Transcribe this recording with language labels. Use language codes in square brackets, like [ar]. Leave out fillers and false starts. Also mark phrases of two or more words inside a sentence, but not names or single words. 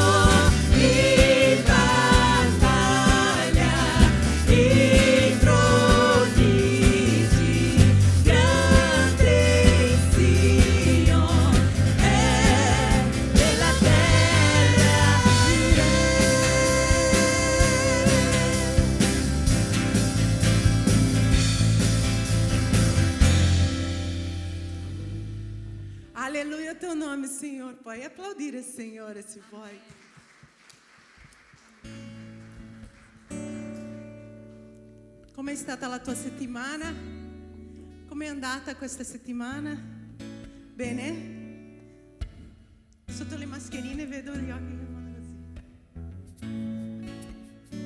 [it] in battaglia, in prodigi, grande Sion è della terra Alleluia, [pt] teu nome, Senhor. [it] Puoi applaudire il Signore se vuoi. Com'è stata la tua settimana? Com'è andata questa settimana? Bene? Sotto le mascherine vedo gli occhi che fanno così.